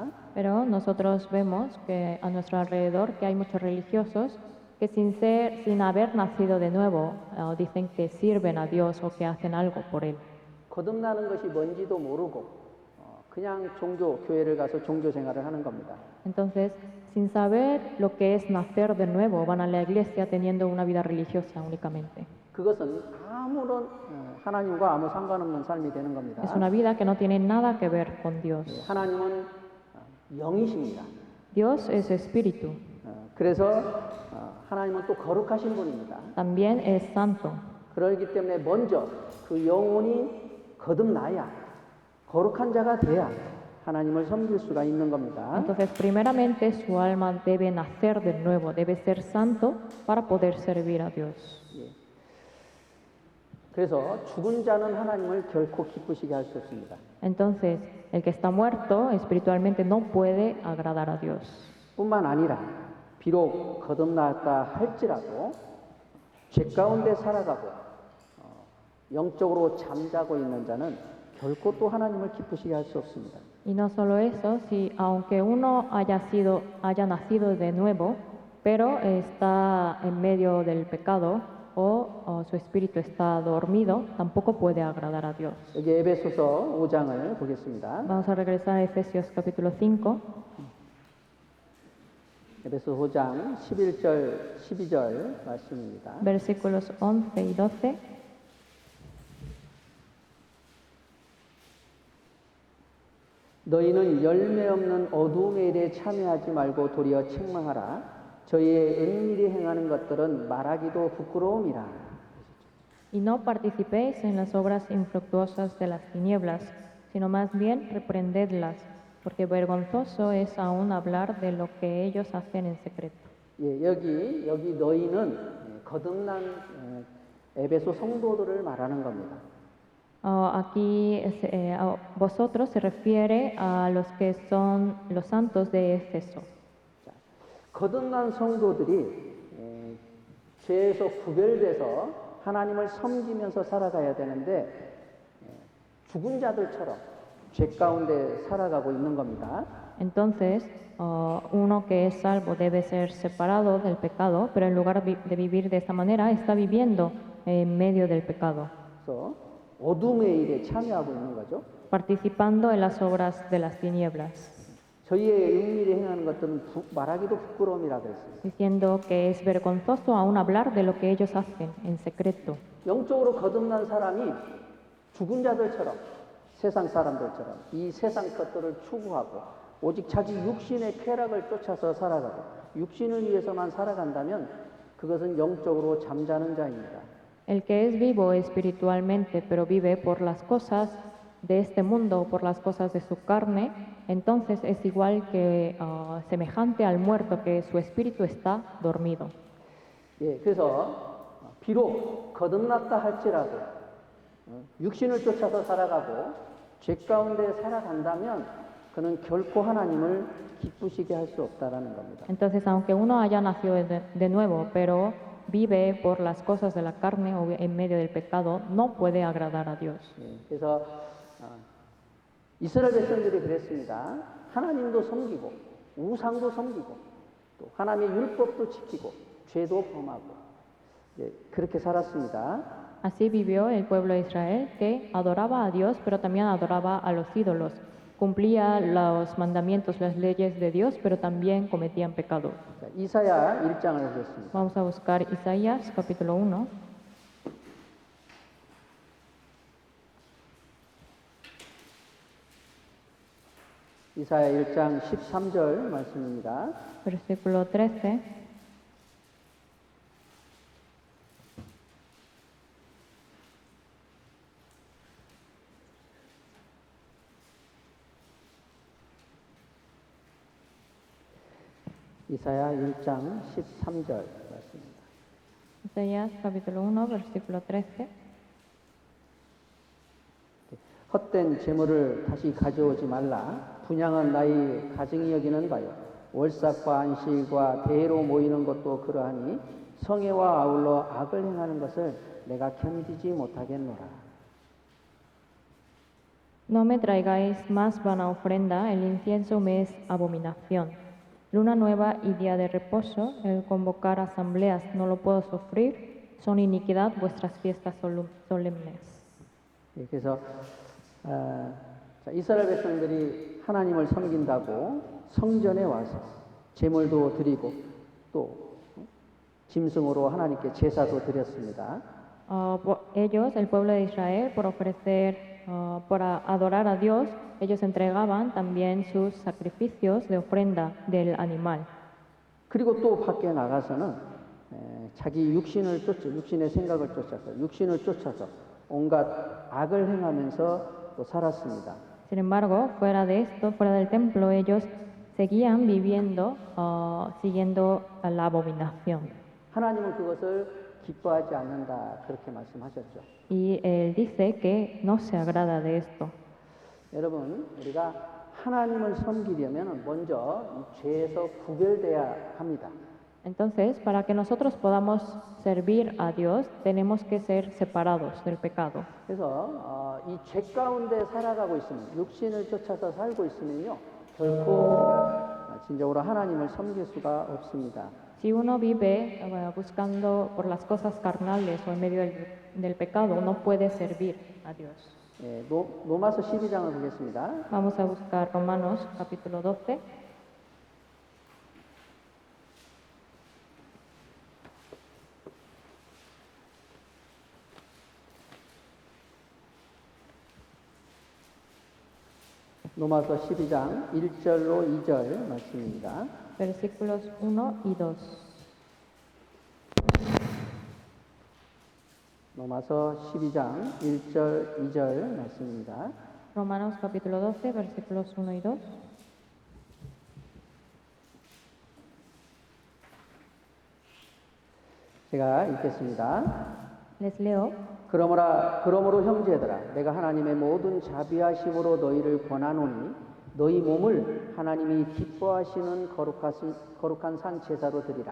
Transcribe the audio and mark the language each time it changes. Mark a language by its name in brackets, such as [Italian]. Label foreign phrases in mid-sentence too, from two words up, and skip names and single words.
[Spanish] Pero nosotros vemos que a nuestro alrededor que hay muchos religiosos que sin haber nacido de nuevo dicen que sirven a Dios o que hacen algo por Él. [Korean] 거듭나는 것이 뭔지도 모르고 그냥 교회를 가서 종교 생활을 하는 겁니다. [Spanish] Entonces, sin saber lo que es nacer de nuevo, van a la iglesia teniendo una vida religiosa únicamente. [Korean] 그것은 아무런 하나님과 아무 상관없는 삶이 되는 겁니다. [Spanish] Es una vida que no tiene nada que ver con Dios. [Korean] 하나님은 영이십니다. [Spanish] Dios es espíritu. [Korean] 그래서 하나님은 또 거룩하신 분입니다. [Spanish] También es santo. [Korean] 그렇기 때문에 먼저 그 영혼이 거듭나야 거룩한 자가 돼야 하나님을 섬길 수가 있는 겁니다. [Spanish] Entonces, primeramente su alma debe nacer de nuevo, debe ser santo para poder servir a Dios. [Korean] 그래서 죽은 자는 하나님을 결코 기쁘시게 할 수 없습니다. [Spanish] Entonces, el que está muerto espiritualmente no puede agradar a Dios. [Korean] 뿐만 아니라 비록 거듭났다 할지라도 죄 가운데 살아가고 영적으로 잠자고 있는 자는 결코 또 하나님을 기쁘시게 할 수 없습니다. [Spanish] Y no solo eso, si aunque uno haya nacido de nuevo, pero está en medio del pecado o su espíritu está dormido, tampoco puede agradar a Dios. [Korean] 여기 에베소서 5장을 보겠습니다. [Spanish] Vamos a regresar a Efesios capítulo 5. [Korean] 에베소 5장 11절 12절 말씀입니다. [Spanish] Versículos 11 y 12. [Korean] 너희는 열매 없는 어두움의 일에 참여하지 말고 도리어 책망하라. 저희의 은밀히 행하는 것들은 말하기도 부끄러움이라. [Spanish] Y no participéis en las obras infructuosas de las tinieblas, sino más bien reprendedlas, porque vergonzoso es aún hablar de lo que ellos hacen en secreto. [Korean] 예, 여기 너희는 거듭난 에베소 성도들을 말하는 겁니다. [Spanish] Aquí vosotros se refiere a los que son los santos de Éfeso. [Korean] 자, 거듭난 성도들이 죄에서 구별돼서 하나님을 섬기면서 살아가야 되는데 죽은 자들처럼 죄 가운데 살아가고 있는 겁니다. [Spanish] Entonces, uno que es salvo debe ser separado del pecado, pero en lugar de vivir de esta manera, está viviendo en medio del pecado. [Korean] 그래서 어둠의 일에 참여하고 있는 거죠. [Spanish] Participando en las obras de las tinieblas. [Korean] 저희의 은밀히 행하는 것들은 말하기도 부끄러움이라 그랬습니다. [Spanish] Diciendo que es vergonzoso aún hablar de lo que ellos hacen en secreto. [Korean] 영적으로 거듭난 사람이 죽은 자들처럼 세상 사람들처럼 이 세상 것들을 추구하고 오직 자기 육신의 쾌락을 쫓아서 살아가고 육신을 위해서만 살아간다면 그것은 영적으로 잠자는 자입니다. [Spanish] El que es vivo espiritualmente, pero vive por las cosas de este mundo, por las cosas de su carne, entonces es igual que semejante al muerto, que su espíritu está dormido. [Korean] 예, 그래서 비록 거듭났다 할지라도 육신을 쫓아서 살아가고 죄 가운데 살아간다면 그는 결코 하나님을 기쁘시게 할 수 없다라는 겁니다. [Spanish] Entonces, aunque uno haya nacido de nuevo, pero vive por las cosas de la carne o en medio del pecado, no puede agradar a Dios. [Korean] 예, 그래서 이스라엘 백성들이 그랬습니다. 하나님도 섬기고 우상도 섬기고 또 하나님의 율법도 지키고 죄도 범하고 그렇게 살았습니다. [Spanish] Así vivió el pueblo de Israel, que adoraba a Dios, pero también adoraba a los ídolos. Cumplía los mandamientos, las leyes de Dios, pero también cometían pecado. [Korean] 자, 이사야 1장을 보겠습니다. [Spanish] Vamos a buscar Isaías capítulo 1. [Korean] 이사야 1장 13절 말씀입니다. [Spanish] Versículo 13. [Korean] 이사야 1장 13절 말씀입니다. [Spanish] Isaías capítulo 1, versículo 13. [Korean] 헛된 재물을 다시 가져오지 말라. 분양은 나의 가증이 여기는 바요. 월삭과 안식과 대회로 모이는 것도 그러하니 성회와 아울러 악을 행하는 것을 내가 견디지 못하겠노라. [Spanish] No me traigáis más vana ofrenda, el incienso me es abominación. Luna nueva y día de reposo, el convocar asambleas no lo puedo sufrir, son iniquidad vuestras fiestas solemnes. [Korean] 그래서 자, 이스라엘 백성들이 하나님을 섬긴다고 성전에 와서 제물도 드리고 또 짐승으로 하나님께 제사도 드렸습니다. [Spanish] Ellos, el pueblo de Israel, por ofrecer, por adorar a Dios, ellos entregaban también sus sacrificios de ofrenda del animal. [Korean] 그리고 또 밖에 나가서는 자기 육신을 육신의 생각을 쫓아서 육신을 쫓아서 온갖 악을 행하면서 또 살았습니다. [Spanish] Sin embargo, fuera de esto, fuera del templo, ellos seguían viviendo, siguiendo a la abominación. [Korean] 하나님은 그것을 기뻐하지 않는다 그렇게 말씀하셨죠. [Spanish] Y él dice que no se agrada de esto. [Korean] 여러분, 우리가 하나님을 섬기려면 먼저 이 죄에서 구별돼야 합니다. [Spanish] Entonces, para que nosotros podamos servir a Dios, tenemos que ser separados del pecado. [Korean] 그래서 이 죄 가운데 살아가고 있으면 육신을 쫓아서 살고 있으면요 결코 진정으로 하나님을 섬길 수가 없습니다. [Spanish] Si uno vive buscando por las cosas carnales o en medio del pecado, no puede servir a Dios. [Korean] 로마서 12장을 보겠습니다. [Spanish] Vamos a buscar Romanos capítulo 12. [Korean] 로마서 12장 1절로 2절 말씀입니다. [Spanish] Versículos 1 y 2. [Korean] 로마서 12장 1절 2절 말씀입니다. [Spanish] Romanos capítulo 12, versículos 1 y 2. [Korean] 제가 읽겠습니다. [Spanish] Les leo. [Korean] 그러므로 형제들아 내가 하나님의 모든 자비하심으로 너희를 권하노니 너희 몸을 하나님이 기뻐하시는 거룩한 산 제사로 드리라.